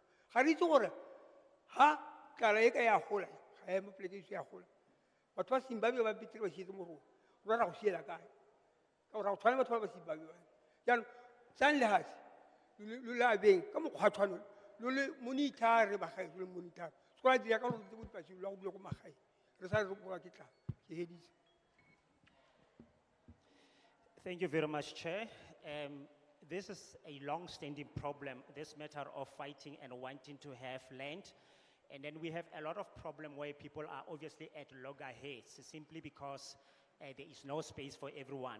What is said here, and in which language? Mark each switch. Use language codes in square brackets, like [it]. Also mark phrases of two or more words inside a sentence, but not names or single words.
[tn] Ga re itse gore ha tlala e ka ya gola, ga ya mo polekeiso ya gola, batho ba Zimbabwe ba betere ba sietse mo rona, rona ra go siela kae? Ka gore ra go tshwana batho ba ba Zimbabwe bane. Jaanong sang lehatshe lo le abeng ka mokgwa tshwanelo lo le monitare bagaetsho le monitare. Se ka dira ka gore tse mo dipasing lo go dula ko magaeng. Re sa re boa ke tlang. Ke heditse. [en] Thank you very much, Chair. This is a long-standing problem, this matter of fighting and wanting to have land. And then we have a lot of problem where people are obviously at loggerheads simply because there is no space for everyone.